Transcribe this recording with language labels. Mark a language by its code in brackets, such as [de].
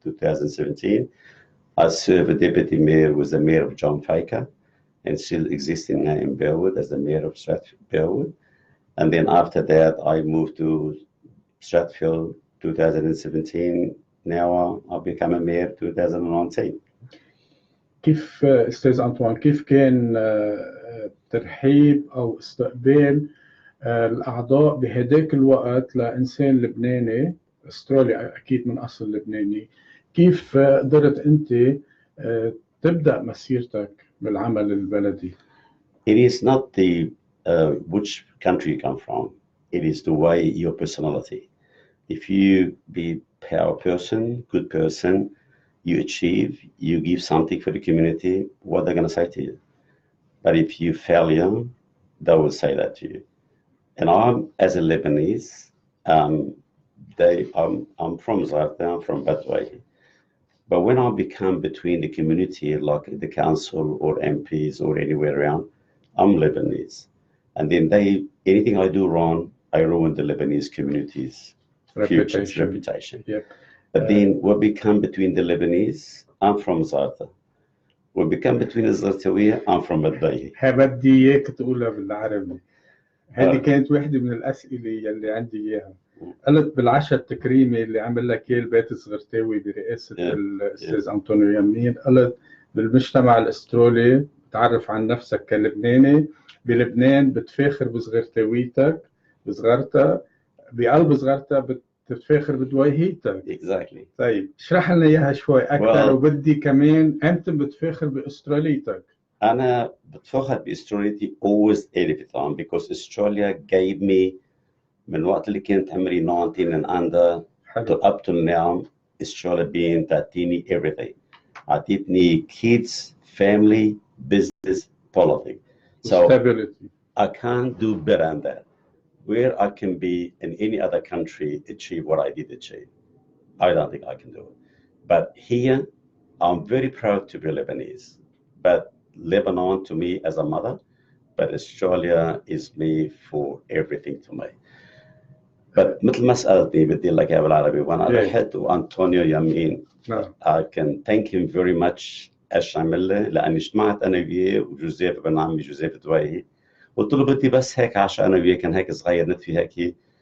[en] 2017, I served a deputy mayor, was the mayor of John Faker, and still existing now in Bearwood as the mayor of Stratford Bearwood. And then after that, I moved to Stratfield 2017. Now I've become a mayor 2019. [ar] كيف أستاذ أنطوان كيف كان ترحيب أو استقبال الأعضاء بهداك الوقت لإنسان لبناني أسترالي أكيد من أصل لبناني، كيف قدرت أنت تبدأ مسيرتك بالعمل البلدي؟ [en] It is not the which country you come from. It is the way your personality. If you be power person, good person, you achieve, you give something for the community, what they're going to say to you. But if you failure, they will say that to you. And I'm, as a Lebanese, I'm from Zarta, I'm from Doueihi. But when I become between the community, like the council or MPs or anywhere around, I'm Lebanese. And then anything I do wrong, I ruin the Lebanese community's reputation. Yep. But then what become between the Lebanese, I'm from Zarta. What become between the Zartawiya, I'm from Doueihi. [ar] بدي إياك تقولها بالعربي. هذه كانت واحدة من الأسئلة اللي عندي إياها. قلت بالعشاء التكريمي اللي عمل لك إياه البيت الصغرتاوي برئاسة الأستاذ أنطونيو يمين، قلت بالمجتمع الأسترالي تعرف عن نفسك كلبناني، بلبنان بتفاخر بصغرتاويتك بصغرتها، بقلب صغرتها بتفاخر بدويهيتك. [en] Exactly. [ar] طيب اشرح لنا إياها شوي أكثر. وبدي كمان أنت بتفاخر بأستراليتك. أنا بتفخر بأستراليتي [en] always every time because Australia gave me [ar] من وقت اللي كنت عمري [en] 19 and under to up to now, Australia being [ar] تعطيني [en] everything. [ar] عطيتني [en] kids, family, business, politics. So stability. I can't do better than that. Where I can be in any other country achieve what I did achieve, I don't think I can do it. But here, I'm very proud to be Lebanese. But Lebanon to me as a mother, but Australia is me for everything to me. But [ar] مثل ما سألتني بدي لك إياها بالعربي وأنا رحت وأنطونيو يمين. [en] I can thank him very much [ar] ايش عمل له لأني اجتمعت أنا وياه وجوزيف ابن عمي جوزيف دويهي. قلت له بدي بس هيك عشان أنا وياه كان هيك صغير نتفي هيك.